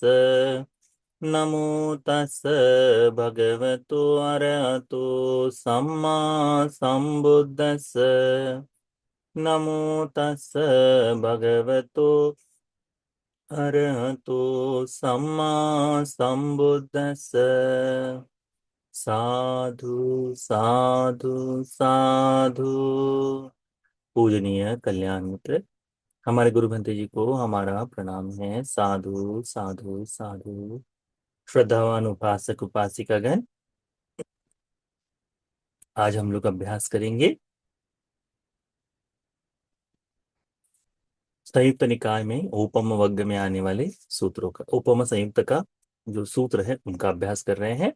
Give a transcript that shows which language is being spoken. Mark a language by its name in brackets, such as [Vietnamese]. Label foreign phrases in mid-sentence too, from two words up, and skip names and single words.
[Pali] नमो तस् भगवतो अरहतो सम्मा सम्बुद्धस्स। नमो तस् भगवतो अरहतो सम्मा सम्बुद्धस्स। साधु साधु साधु। [Hindi] पूजनीय कल्याण मित्र, हमारे गुरु भंते जी को हमारा प्रणाम है। [Pali] साधु साधु साधु। [Hindi] श्रद्धावान उपासक उपासिकागण, आज हम लोग अभ्यास करेंगे संयुक्त निकाय में उपम वग्ग में आने वाले सूत्रों का, उपम संयुक्त का जो सूत्र है उनका अभ्यास कर रहे हैं।